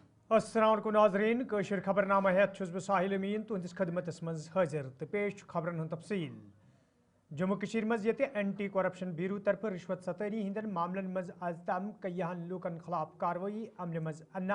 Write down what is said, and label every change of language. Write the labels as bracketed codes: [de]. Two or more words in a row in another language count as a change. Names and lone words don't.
[ar] السلام عليكم [ks] नाज़रीन कशर खबरनामा हेत छुस बह साहिल अमीन तुहंदिस खदमतस मज हाजिर तो पेश खबरन हुंद तफसील। जम्मू कशीर मज ये एंटी करप्शन ब्यूरो तरफ रिश्वत सतनी हिंदन मामलन मज आज तम कय्याहन लूकन खिलाफ कार्रवाई अमल मज अन्न